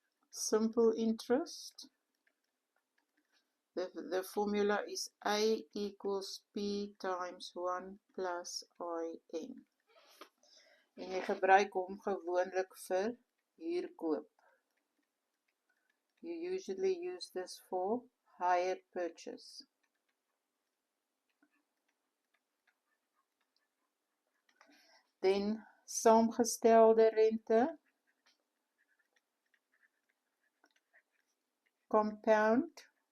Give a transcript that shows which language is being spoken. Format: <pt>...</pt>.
<en>Simple interest. The formula is A equals P times 1 plus IN.</en> <af>En jy gebruik hom gewoonlik vir huurkoop.</af> <en>You usually use this for hire purchase.</en> <af>Then saamgestelde rente, compound</af>